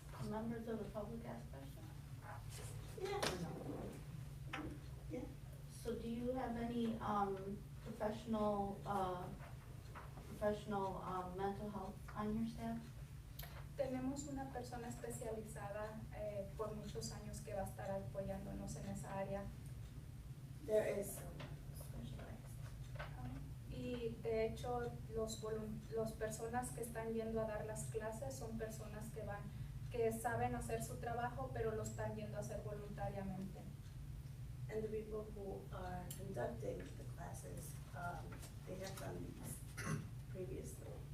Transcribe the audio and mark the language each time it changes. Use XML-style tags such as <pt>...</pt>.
<en>members of the public ask questions? Yeah. Yeah. So do you have any, professional mental health on your staff?</en> <es>Tenemos una persona especializada por muchos años que va a estar apoyándonos en esa área.</es> <en>There is someone specialized.</en> <es>Y de hecho los personas que están yendo a dar las clases son personas que saben hacer su trabajo, pero lo están yendo a hacer voluntariamente.</es> <en>And the people who are conducting the classes, they have done these previously.</en>